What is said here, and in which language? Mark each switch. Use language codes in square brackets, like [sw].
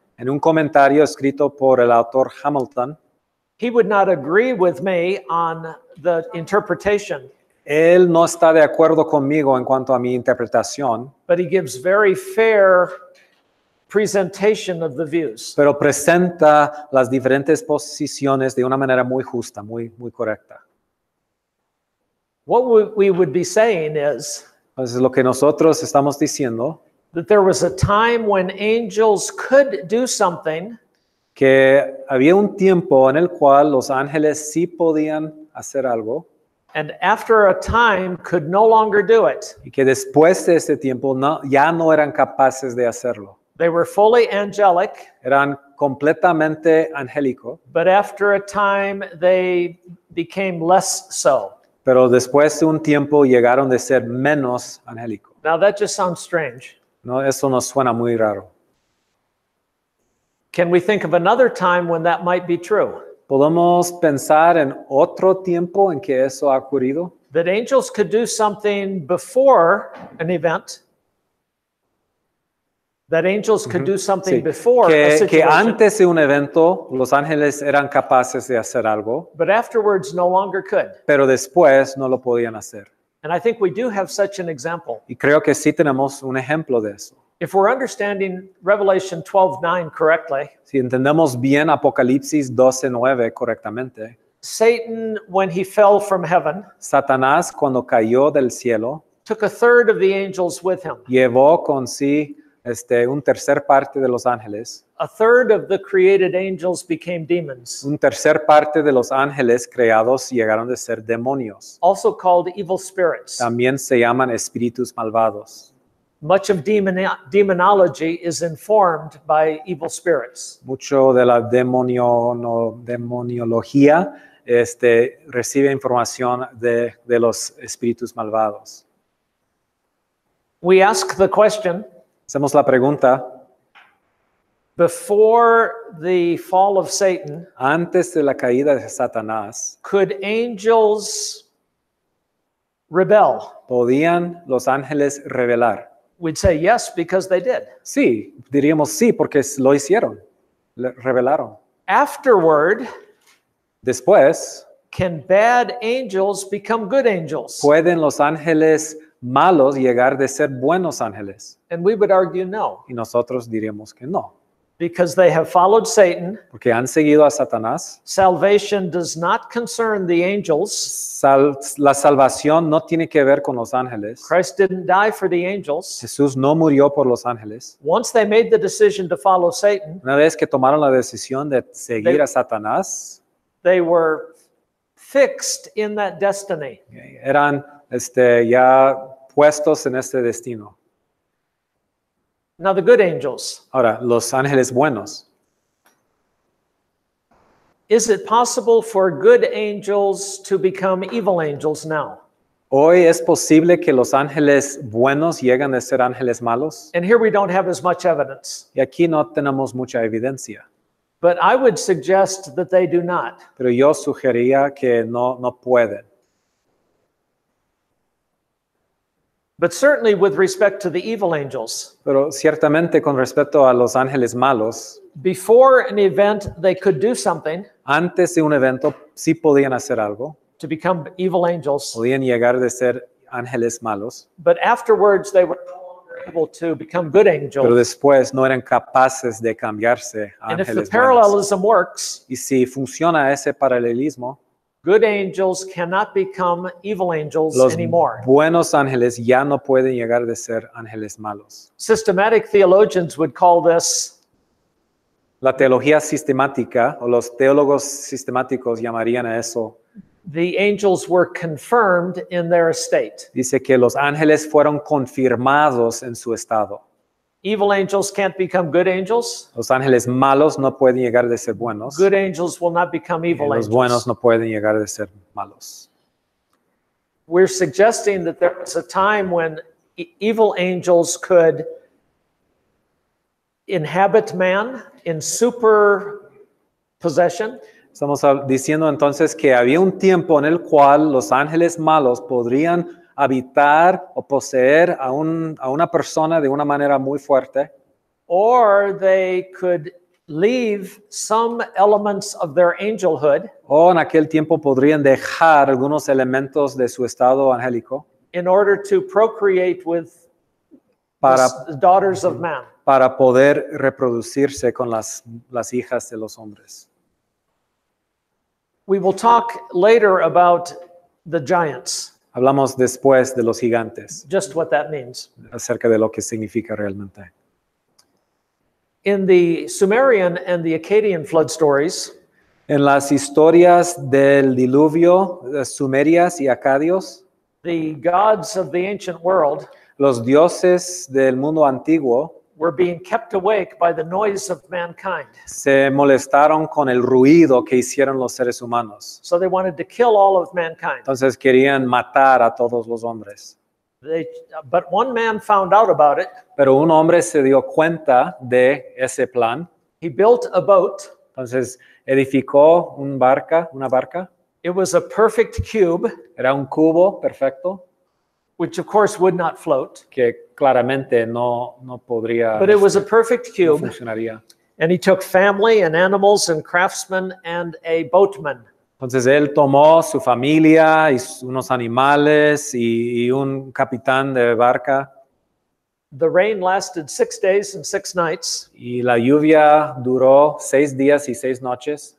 [es] En un comentario escrito por el autor Hamilton, [en] He would not agree with me on the interpretation, [es] él no está de acuerdo conmigo en cuanto a mi interpretación, [en] but he gives very fair presentation of the views. [es] pero presenta las diferentes posiciones de una manera muy justa, muy correcta. [en] What we would be saying is [es] Entonces, lo que nosotros estamos diciendo, [en] that there was a time when angels could do something [es] que había un tiempo en el cual los ángeles sí podían hacer algo [en] and after a time could no longer do it. [es] y que después de ese tiempo ya no eran capaces de hacerlo. [en] They were fully angelic, [es] Eran completamente angélicos, [en] but after a time they became less so. [es] pero después de un tiempo llegaron de ser menos angélicos. [en] Now that just sounds strange. [es] ¿No? Eso nos suena muy raro. [en] Can we think of another time when that might be true? [es] ¿Podemos pensar en otro tiempo en que eso ha ocurrido? [en] That angels could do something before an event. That angels could do something [es] Sí. [en] before a situation, [es] antes de un evento los ángeles eran capaces de hacer algo, [en] but afterwards no longer could. [es] pero después no lo podían hacer. [en] And I think we do have such an example. [es] Y creo que sí tenemos un ejemplo de eso. [en] If we're understanding Revelation 12:9 correctly, [es] Si entendemos bien Apocalipsis 12:9 correctamente, [en] Satan, when he fell from heaven, [es] Satanás cuando cayó del cielo [en] took a third of the angels with him. [es] llevó con sí un tercer parte de los ángeles, [en] A third of the created angels became demons, [es] un tercer parte de los ángeles creados llegaron de ser demonios. [en] also called evil spirits. [es] También se llaman espíritus malvados. [en] Much of demonology is informed by evil spirits. [es] Mucho de la demoniología recibe información de los espíritus malvados. [en] We ask the question, [es] Hacemos la pregunta, [en] before the fall of Satan, [es] antes de la caída de Satanás, [en] could angels rebel? [es] ¿podían los ángeles rebelar? [en] We'd say yes, because they did. [es] Sí, diríamos sí, porque lo hicieron, rebelaron. [en] Afterward, [es] Después, [en] can bad angels become good angels? [es] ¿pueden los ángeles malos llegar de ser buenos ángeles? [en] And we would argue no, [es] Y nosotros diríamos que no, [en] because they have followed Satan. [es] porque han seguido a Satanás. [en] Salvation does not concern the angels. [es] La salvación no tiene que ver con los ángeles. [en] Christ didn't die for the angels. [es] Jesús no murió por los ángeles. [en] Once they made the decision to follow Satan, [es] Una vez que tomaron la decisión de seguir a Satanás, [en] they were fixed in that destiny. [es] eran ya puestos en este destino. [en] Now the good angels, [es] Ahora, los ángeles buenos. [en] is it possible for good angels to become evil angels now? [es] Hoy es posible que los ángeles buenos lleguen a ser ángeles malos. [en] And here we don't have as much evidence. [es] Y aquí no tenemos mucha evidencia. [en] But I would suggest that they do not. [es] Pero yo sugería que no pueden. [en] But certainly with respect to the evil angels, [es] Pero ciertamente con respecto a los ángeles malos, [en] before an event they could do something [es] antes de un evento sí podían hacer algo, [en] to become evil angels, [es] podían llegar de ser ángeles malos, [en] but afterwards they were no longer able to become good [es] pero [en] angels. [es] después no eran capaces de cambiarse a [en] And if the [es] ángeles buenos. [en] parallelism works, [es] Y si funciona ese paralelismo, [en] good angels cannot become evil angels [es] los [en] anymore. [es] buenos ángeles ya no pueden llegar de ser ángeles malos. [en] Systematic theologians would call this [es] La teología sistemática o los teólogos sistemáticos llamarían a eso. [en] the angels were confirmed in their estate. [es] Dice que los ángeles fueron confirmados en su estado. [en] Evil angels can't become good angels. [es] Los ángeles malos no pueden llegar de ser buenos. [en] Good angels will not become [es] Y [en] evil [es] los [en] angels. [es] buenos no pueden llegar de ser malos. [en] We're suggesting that there was a time when evil angels could inhabit man in superpossession. [es] Estamos diciendo entonces que había un tiempo en el cual los ángeles malos podrían habitar o poseer a una persona de una manera muy fuerte, [en] Or they could leave some elements of their angelhood [es] o en aquel tiempo podrían dejar algunos elementos de su estado angélico [en] in order to procreate with [es] para, [en] the daughters of man. [es] para poder reproducirse con las hijas de los hombres. [en] We will talk later about the giants, [es] Hablamos después de los gigantes, [en] just what that means. [es] acerca de lo que significa realmente. [en] In the Sumerian and the Akkadian flood stories, [es] En las historias del diluvio, sumerias y acadios, [en] the gods of the ancient world [es] los dioses del mundo antiguo [en] were being kept awake by the noise of mankind. [es] se molestaron con el ruido que hicieron los seres humanos. [en] So they wanted to kill all of mankind. [es] Entonces querían matar a todos los hombres. [en] But one man found out about it. [es] Pero un hombre se dio cuenta de ese plan. [en] He built a boat. [es] Entonces edificó una barca. [en] It was a perfect cube, [es] Era un cubo perfecto [en] which of course would not float. [es] que claramente no podría, [en] But it was a perfect [es] no [en] cube. [es] funcionaría. [en] And he took family and animals and craftsmen and a boatman. [es] Entonces él tomó su familia y unos animales y un capitán de barca. [en] The rain lasted 6 days and 6 nights. [es] Y la lluvia duró 6 días y 6 noches.